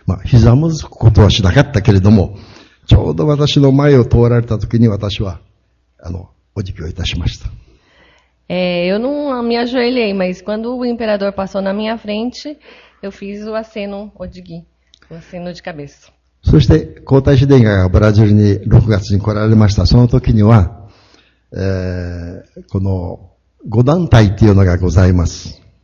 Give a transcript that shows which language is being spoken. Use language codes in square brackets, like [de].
[ja] ひざまずくことはしなかったけれども、ちょうど私の前を通られた時に私はお辞儀をいたしました。 [pt] Eu não me ajoelhei, mas quando o imperador passou na minha frente, eu fiz o aceno odigi, o aceno de cabeça. [ja] そして皇太子殿下がブラジルに6月に来られました。その時には、この5団体というのがございます。